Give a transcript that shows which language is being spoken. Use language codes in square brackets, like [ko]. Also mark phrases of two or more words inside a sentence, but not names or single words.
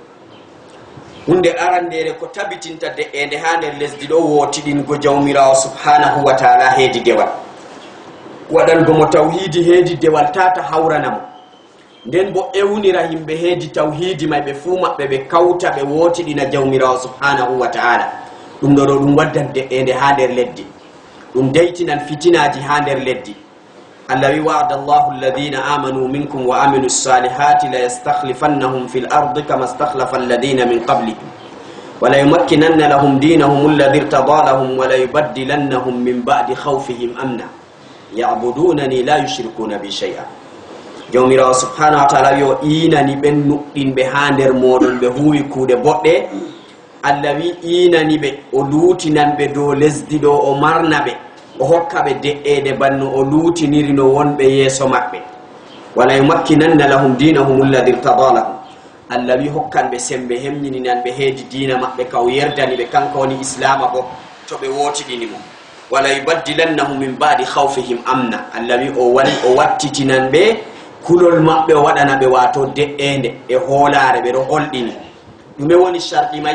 [ff] hunde arandere ko tabitinta de'ende ha nder lesdi ɗo wotiɗingo jawmirawo [ar] سبحانه وتعالى [ff] heedi dewal waɗango mo tawhidi heedi dewal tata hawranamo nden bo ewnira yimɓe heedi tawhidi may ɓe fuu maɓɓe ɓe kawta ɓe wotiɗina jawmirawo [ar] سبحانه وتعالى [ff] ɗum ɗo ɗum waddan de'ende ha nder leddi ɗum daytinan fitinaji ha nder leddi Allah wi [ar] وعد الله الذين آمنوا منكم وعملوا الصالحات ليستخلفنهم في الأرض كما استخلف الذين من قبلهم وليمكنن لهم دينهم الذي ارتضى لهم وليبدلنهم من بعد خوفهم أمنا يعبدونني لا يشركون بي شيئا. [ff] jawmirawo [ar] سبحانه وتعالى [ff] yo inani ben nuddinbe ha nder modon be huwi kuude bodde. Allah wi inani be o lutinanbe do lesdi do o marnabe o hokkabe de'ede banno o lutiniri no wonbe yeso mabbe. [ar] وليمكنن لهم دينهم الذي ارتضى لهم. [ff] Allah wi hokkanbe sembe hemnininanbe heedi dina mabbe kaw yerdani be kanko woni islama bo to be wotidini mo. [ar] وليبدلنهم من بعد خوفهم أمنا. [ff] Allah wi o wattitinanbe kulol mabbe o wadana be wato de'ende e holare be do holdini dume woni shardi may.